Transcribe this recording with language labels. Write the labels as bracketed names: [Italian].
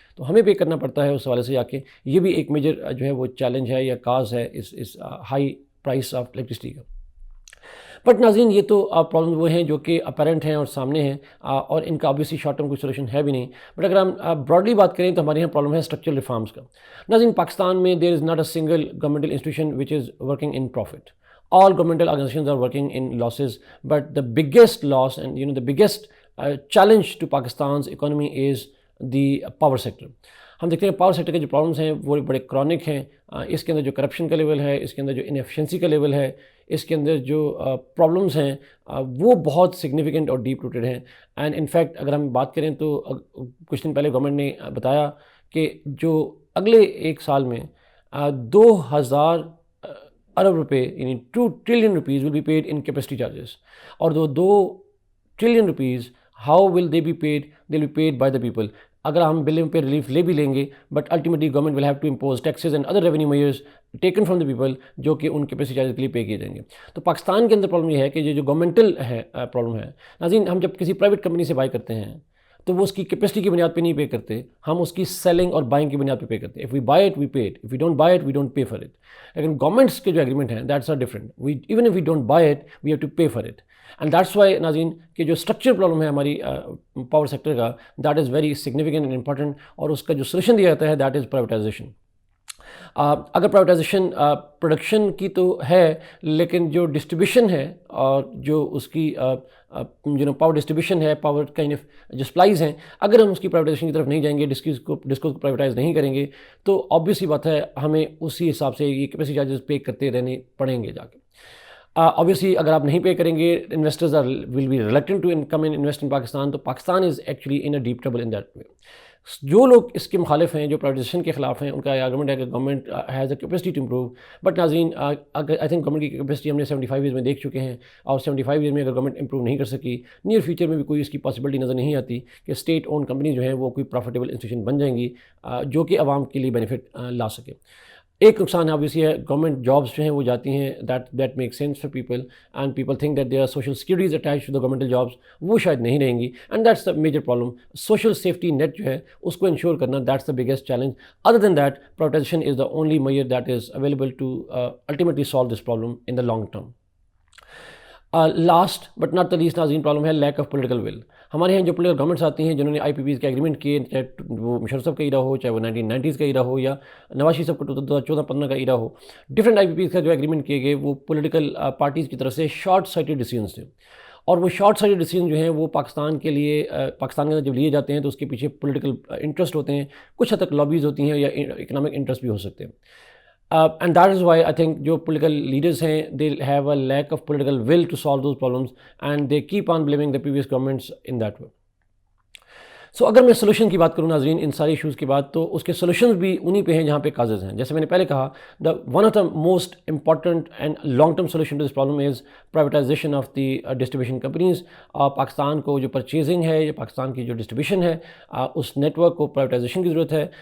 [Urdu] تو ہمیں پے کرنا پڑتا ہے اس حوالے سے جا کے. یہ بھی ایک میجر جو ہے وہ چیلنج ہے یا کاز ہے اس [English] high price of electricity [Urdu] کا. بٹ ناظرین یہ تو پرابلم وہ ہیں جو کہ اپیرنٹ ہیں اور سامنے ہیں، اور ان کا obviously شارٹ ٹرم کوئی سولوشن ہے بھی نہیں. بٹ اگر ہم براڈلی بات کریں تو ہمارے یہاں پرابلم ہے اسٹرکچرل ریفارمس کا. ناظرین پاکستان میں [English] There is not a single governmental institution which is working in profit. All governmental organizations are working in losses, but the biggest loss and the biggest challenge to Pakistan's economy is the power sector. [Urdu] ہم دیکھتے ہیں power sector کے جو problems ہیں وہ بڑے chronic ہیں. اس کے اندر جو کرپشن کا لیول ہے، اس کے اندر جو انیفیشنسی کا لیول ہے، اس کے اندر جو پرابلمس ہیں وہ بہت سگنیفیکنٹ اور ڈیپ روٹڈ ہیں. اینڈ انفیکٹ اگر ہم بات کریں تو کچھ دن پہلے گورنمنٹ نے بتایا کہ جو اگلے ایک سال میں 2,000 ارب روپے یعنی 2 trillion rupees [English] Will be paid in capacity charges. اور 2 trillion rupees how will they be paid? They will be paid by the people. [Urdu] اگر ہم بلوں پہ ریلیف لے بھی لیں گے but ultimately [English] government will have to impose taxes and other revenue measures taken from the people [Urdu] جو کہ in capacity charges کے لیے پے کیے جائیں گے. تو پاکستان کے اندر پرابلم یہ ہے کہ یہ جو گورنمنٹل ہے پرابلم ہے ناظرین، ہم جب کسی پرائیویٹ کمپنی سے بائی کرتے ہیں تو وہ اس کی کیپیسٹی کی بنیاد پہ نہیں پے کرتے، ہم اس کی سیلنگ اور بائنگ کی بنیاد پہ پے کرتے ہیں. [English] If we buy it we pay it, if we don't buy it we don't pay for it. [Urdu] لیکن گورنمنٹس کے جو ایگریمنٹ ہیں [English] That's are different. Even if we don't buy it we have to pay for it. [Urdu] And that's why ناظرین کہ جو structure problem ہے ہماری power sector کا، [English] that is very significant and important, [Urdu] اور اس کا جو سولوشن دیا جاتا ہے [English] That is privatisation. [Urdu] اگر پرائیویٹائزیشن پروڈکشن کی تو ہے، لیکن جو ڈسٹریبیوشن ہے اور جو اس کی پاور ڈسٹریبیوشن ہے، پاور کائنڈ آف جو سپلائیز ہیں، اگر ہم اس کی پرائیویٹائزیشن کی طرف نہیں جائیں گے، ڈسکوز کو پرائیویٹائز نہیں کریں گے، تو آبویسلی بات ہے ہمیں اسی حساب سے یہ کیپیسٹی چارجز پے کرتے رہنے پڑیں گے جا کے. [English] obviously [Urdu] اگر آپ نہیں پے کریں گے [English] investors will be reluctant to come and invest in Pakistan. تو Pakistan is actually in a deep trouble in that way. [Urdu] جو لوگ اس کے مخالف ہیں، جو پرائیویٹائزیشن کے خلاف ہیں، ان کا آرگومنٹ ہے کہ [English] Government has a capacity to improve. [Urdu] But ناظرین، اگر آئی تھنک گورنمنٹ کی کیپیسٹی ہم نے 75 ایئرز میں دیکھ چکے ہیں، اور 75 ایئر میں اگر گورنمنٹ امپروو نہیں کر سکی، نیئر فیوچر میں بھی کوئی اس کی پاسبلٹی نظر نہیں آتی کہ اسٹیٹ اون کمپنی جو ہیں وہ کوئی پروفیٹیبل انسٹیٹیوشن بن جائیں گی جو کہ عوام کے لیے بینیفٹ لا سکے. ایک نقصان آبویسلی ہے، گورنمنٹ جابس جو ہیں وہ جاتی ہیں، that make sense for people, [English] and people think that there are social securities attach to the governmental jobs, [Urdu] وہ شاید نہیں رہیں گی، [English] And that's the major problem. [Urdu] Social safety net جو ہے اس کو انشور کرنا، [English] That's the biggest challenge. Other than that, privatisation is the only major that is available to ultimately solve this problem in the long term. Last but not the least [Urdu] ناظرین، problem ہے lack of political will. ہمارے یہاں جو political governments آتی ہیں جنہوں نے آئی P Ps کے ایگریمنٹ کیے، چاہے وہ مشرف صاحب کا ایرا ہو، چاہے وہ 1990s کا ایرا ہو، یا نواز شریف صاحب کا 2014-15 کا ایرا ہو، ڈفرینٹ آئی پی پیز کا جو ایگریمنٹ کیے گئے وہ پولیٹیکل پارٹیز کی طرف سے شارٹ سائٹڈ ڈیسیژنس تھے. اور وہ شارٹ سائٹڈ ڈیسیژن جو ہیں وہ پاکستان کے لیے، پاکستان کے اندر جب لیے جاتے ہیں تو اس کے پیچھے پولیٹیکل انٹرسٹ ہوتے ہیں، کچھ حد تک لابیز ہوتی ہیں، یا اکنامک انٹرسٹ بھی ہو سکتے ہیں. [English] And that is why I think جو political leaders ہیں they have a lack of political will to solve those problems, and they keep on blaming the previous governments in that way. [Urdu] سو اگر میں solution کی بات کروں ناظرین ان سارے issues کی بات، تو اس کے سولوشنز بھی انہی پہ ہیں جہاں پہ کازز ہیں. [English] جیسے میں نے پہلے کہا، one of the most important and long term solution to this problem is privatisation of the distribution companies. [Urdu] Pakistan کو جو پرچیزنگ ہے یا پاکستان کی جو ڈسٹریبیوشن ہے اس نیٹ ورک کو پرائیویٹائزیشن کی ضرورت ہے.